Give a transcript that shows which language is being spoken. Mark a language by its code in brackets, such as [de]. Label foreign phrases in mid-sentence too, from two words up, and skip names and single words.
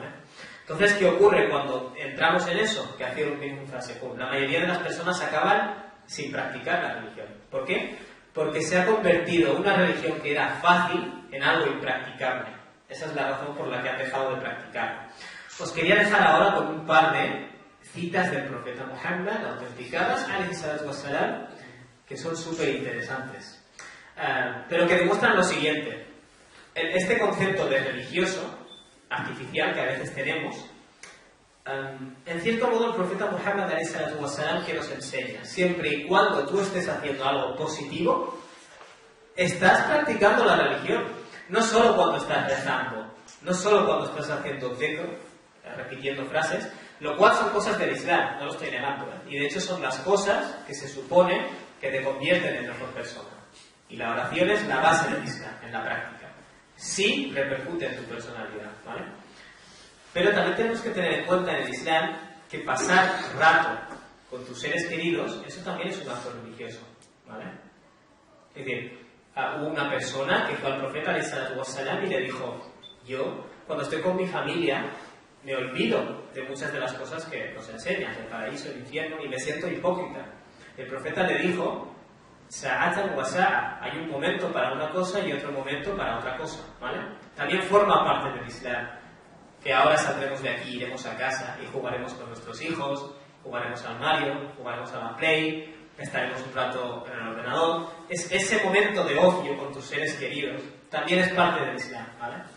[es] Entonces, ¿qué ocurre cuando entramos en eso? Que hacía un mismo frase. La mayoría de las personas acaban sin practicar la religión. ¿Por qué? Porque se ha convertido una religión que era fácil en algo impracticable. Esa es la razón por la que han dejado de practicar. Os quería dejar ahora con un par de citas del profeta Muhammad autenticadas, [ar] عليه الصلاة والسلام, [es] que son súper interesantes. Pero que demuestran lo siguiente. Este concepto de religioso, artificial, que a veces tenemos, en cierto modo el profeta Muhammad [ar] عليه الصلاة والسلام [es] que nos enseña, siempre y cuando tú estés haciendo algo positivo, estás practicando la religión. No solo cuando estás rezando, no solo cuando estás haciendo dhikr, repitiendo frases, lo cual son cosas del Islam, no lo estoy negando, y de hecho son las cosas que se supone que te convierten en mejor persona. Y la oración es la base del Islam, en la práctica. Sí repercute en tu personalidad, ¿vale? Pero también tenemos que tener en cuenta en el Islam que pasar rato con tus seres queridos, eso también es un acto religioso, ¿vale? Es decir, hubo una persona que fue al profeta [ar] عليه الصلاة والسلام [es] y le dijo: yo, cuando estoy con mi familia, me olvido de muchas de las cosas que nos enseñan, el paraíso, el infierno, y me siento hipócrita. El profeta le dijo: [ar] ساعة وساعة, [es] hay un momento para una cosa y otro momento para otra cosa, ¿vale? También forma parte del Islam, que ahora saldremos de aquí, iremos a casa y jugaremos con nuestros hijos, jugaremos al Mario, jugaremos a la Play, estaremos un rato en el ordenador. Ese momento de ocio con tus seres queridos también es parte del Islam, ¿vale?